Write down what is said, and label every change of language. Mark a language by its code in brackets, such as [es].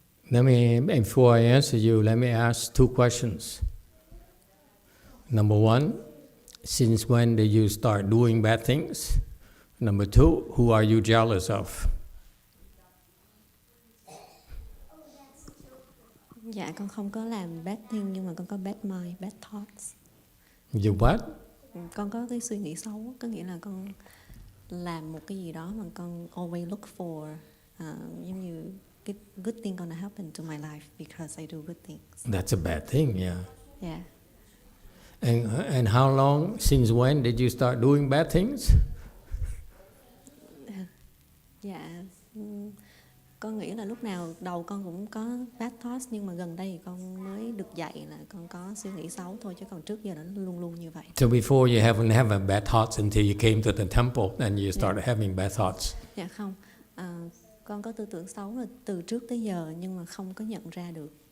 [en] Before I answer you, let me ask 2 questions. Number 1, since when did you start doing bad things? Number 2, who are you jealous of? [vi] dạ con không có làm [en] bad thing, [vi] nhưng mà con có [en] bad mind, bad thoughts. You what? [vi] con có cái suy nghĩ xấu, có nghĩa là con làm một cái gì đó mà con [en] always look for [vi] giống như cái [en] good thing gonna happen to my life because I do good things. That's a bad thing, yeah. Yeah. And how long, since when did you start doing bad things? [vi] Dạ, con nghĩ là lúc nào đầu con cũng có [en] bad thoughts, [vi] nhưng mà gần đây thì con mới được dạy là con có suy nghĩ xấu thôi, chứ còn trước giờ nó luôn luôn như vậy. [en] So before you haven't have bad thoughts until you came to the temple and you started having bad thoughts. [vi] Dạ không, con có tư tưởng xấu là từ trước tới giờ nhưng mà không có nhận ra được.